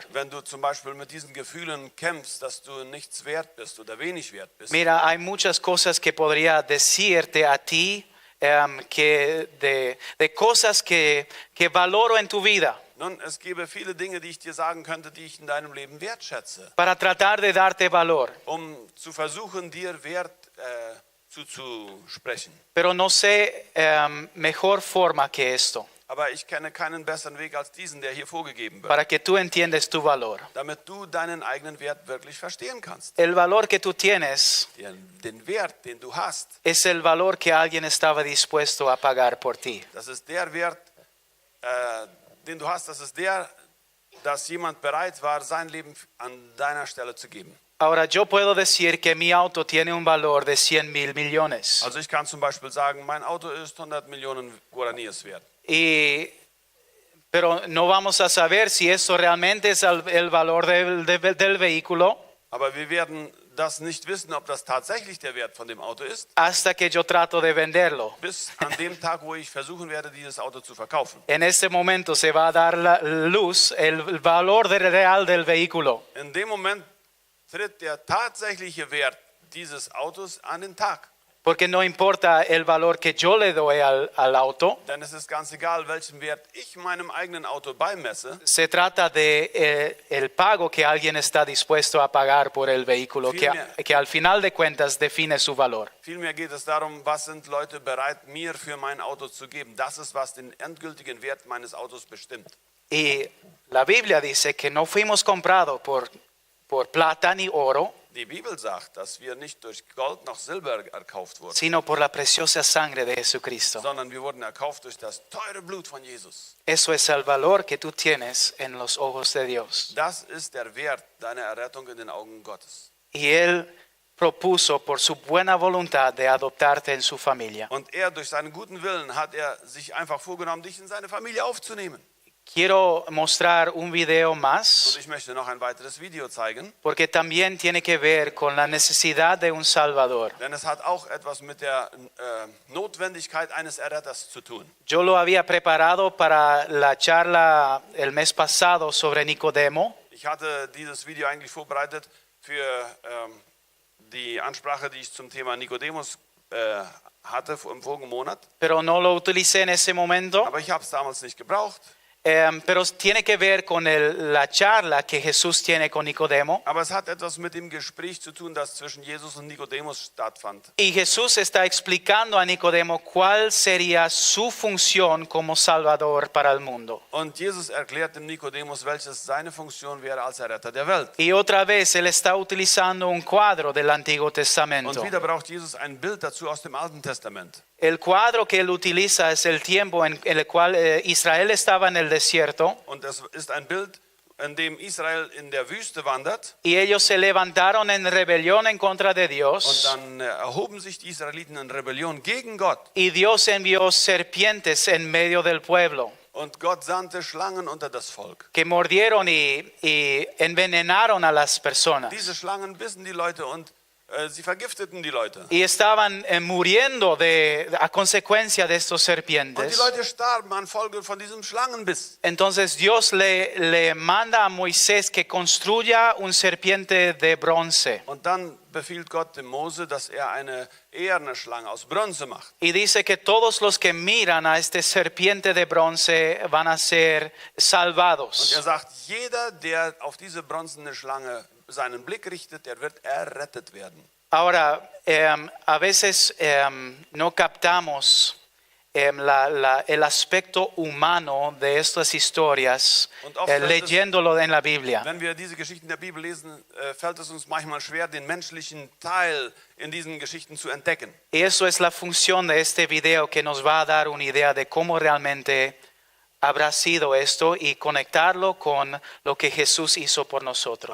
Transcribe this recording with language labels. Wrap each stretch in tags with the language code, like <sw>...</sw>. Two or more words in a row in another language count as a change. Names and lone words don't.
<de>wenn du zum Beispiel mit diesen Gefühlen kämpfst, dass du nichts wert bist oder wenig wert bist,</de> <es>Mira, hay muchas cosas que podría decirte a ti de cosas que valoro en tu vida</es> <de>nun, es gäbe viele Dinge, die ich dir sagen könnte, die ich in deinem Leben wertschätze,</de> <es>para tratar de darte valor.</es> <de>zu versuchen, dir Wert zuzusprechen.</de> <es>Pero no sé mejor forma que esto</es> <de>Aber ich kenne keinen besseren Weg als diesen, der hier vorgegeben wird,</de> <es>para que tú entiendas tu valor.</es> <de>damit du deinen eigenen Wert wirklich verstehen kannst.</de> <es>El valor que tú tienes</es> <de>Den Wert, den du hast,</de> <es>es el valor que alguien estaba dispuesto a pagar por ti.</es> <de>das ist der Wert, den du hast, das ist der, dass jemand bereit war, sein Leben an deiner Stelle zu geben.</de> <es>Ahora, yo puedo decir que mi auto tiene un valor de 100,000 millones.</es> <de>Also ich kann zum Beispiel sagen, mein Auto ist 100 Millionen Guaraníes wert.</de> <es>Pero no vamos a saber si eso realmente es el valor del vehículo</es> <de>Aber wir werden das nicht wissen, ob das tatsächlich der Wert von dem Auto ist,</de> <es>hasta que yo trato de venderlo.</es> <de>bis an dem Tag, wo ich versuchen werde, dieses Auto zu verkaufen.</de> <es>En ese momento se va a dar la luz el valor real del vehículo.</es> <de>In dem Moment tritt der tatsächliche Wert dieses Autos an den Tag.</de> <es>Porque no importa el valor que yo le doy al auto,</es> <de>Denn es ist ganz egal, welchen Wert ich meinem eigenen Auto beimesse.</de> <es>se trata de el pago que alguien está dispuesto a pagar por el vehículo, que al final de cuentas define su valor.</es> <de>Vielmehr geht es darum, was sind Leute bereit, mir für mein Auto zu geben. Das ist, was den endgültigen Wert meines Autos bestimmt.</de> <es>Y la Biblia dice que no fuimos comprados por plata ni oro,</es> <de>Die Bibel sagt, dass wir nicht durch Gold noch Silber erkauft wurden,</de> <es>sino por la preciosa sangre de Jesucristo.</es> <de>sondern wir wurden erkauft durch das teure Blut von Jesus.</de> <es>Eso es el valor que tú tienes en los ojos de Dios.</es> <de>Das ist der Wert deiner Errettung in den Augen Gottes.</de> <es>Y Él propuso por su buena voluntad de adoptarte en su familia.</es> <de>Und er, durch seinen guten Willen, hat er sich einfach vorgenommen, dich in seine Familie aufzunehmen.</de> <es>Quiero mostrar un video</es> <de>Und</de> <es>más</es> <de>ich möchte noch ein weiteres Video zeigen,</de> <es>porque también tiene que ver con la necesidad de un Salvador.</es> <de>denn es hat auch etwas mit der Notwendigkeit eines Erretters zu tun.</de> <es>Yo lo había preparado para la charla el mes pasado sobre Nicodemo,</es> <de>Ich hatte dieses Video eigentlich vorbereitet für die Ansprache, die ich zum Thema Nikodemus hatte im vorigen Monat.</de> <es>pero no lo utilicé en ese momento.</es> <de>Aber ich habe es damals nicht gebraucht.</de> <es>Pero tiene que ver con la charla que Jesús tiene con Nicodemo.</es> <de>Aber es hat etwas mit dem Gespräch zu tun, das zwischen Jesus und Nikodemus stattfand.</de> <es>Y Jesús está explicando a Nicodemo cuál sería su función como Salvador para el mundo.</es> <de>Und Jesus erklärt dem Nikodemus, welches seine Funktion wäre als Erretter der Welt.</de> <es>Y otra vez él está utilizando un cuadro del Antiguo Testamento.</es> <de>Und wieder braucht Jesus ein Bild dazu aus dem Alten Testament.</de> <es>El cuadro que él utiliza es el tiempo en el cual Israel estaba en el desierto</es> <de>Und es ist ein Bild, in dem Israel in der Wüste wandert.</de> <es>y ellos se levantaron en rebelión en contra de Und Dios</es> <de>dann erhoben sich die Israeliten in Rebellion gegen Gott.</de> <es>y Dios envió serpientes en medio del pueblo</es> <de>Und Gott sandte Schlangen unter das Volk.</de> <es>que mordieron y envenenaron a las personas.</es> <de>Diese Schlangen bissen die Leute und sie vergifteten die Leute.</de> <es>Y estaban muriendo a consecuencia de estos</es> <de>Und die</de> <es>serpientes.</es> <de>Leute starben an Folge von diesem Schlangenbiss.</de> <es>Entonces Dios le manda a Moisés que construya un serpiente de bronce.</es> <de>Und dann befiehlt Gott dem Mose, dass er eine eherne Schlange aus Bronze macht.</de> <es>Y dice que todos los que miran a este serpiente de bronce van a ser</es> <de>Und</de> <es>salvados.</es> <de>er sagt, jeder, der auf diese bronzene Schlange seinen Blick richtet, der wird errettet werden.</de> <es>Ahora, a veces no captamos el aspecto humano de estas historias</es> <de>Und oft fällt es-</de> <es>leyéndolo en la Biblia.</es> <de>Wenn wir diese Geschichten der Bibel lesen, fällt es uns manchmal schwer, den menschlichen Teil in diesen Geschichten zu entdecken.</de> <es>Y eso es la función de este video que nos va a dar una idea de cómo realmente habrá sido esto y conectarlo con lo que Jesús hizo por nosotros.</es>